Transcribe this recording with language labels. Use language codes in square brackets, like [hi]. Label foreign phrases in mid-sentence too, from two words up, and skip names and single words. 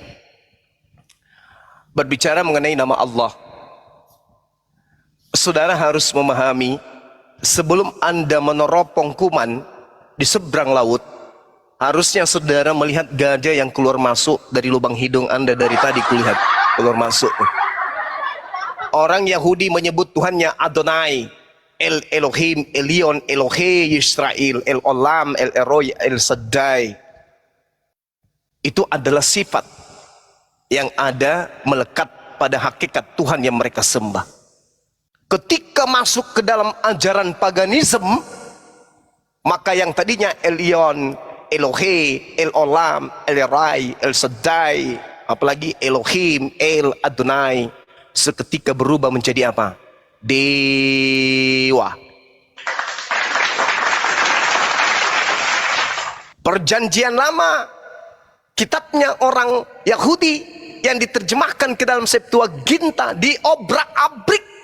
[id] Berbicara mengenai nama Allah, saudara harus memahami, sebelum Anda meneropong kuman di seberang laut, harusnya saudara melihat gajah yang keluar masuk dari lubang hidung Anda. Dari tadi kulihat keluar masuk. Orang Yahudi menyebut Tuhannya Adonai, El Elohim, Elion, Elohe Yisrael, El Olam, El Eroi, El Shaddai. Itu adalah sifat yang ada melekat pada hakikat Tuhan yang mereka sembah. Ketika masuk ke dalam ajaran paganisme, maka yang tadinya Elion, Elohe, El Olam, El Erai, El Shaddai, apalagi Elohim, El Adonai, seketika berubah menjadi apa? Dewa. Perjanjian Lama, kitabnya orang Yahudi yang diterjemahkan ke dalam Septuaginta diobrak-abrik.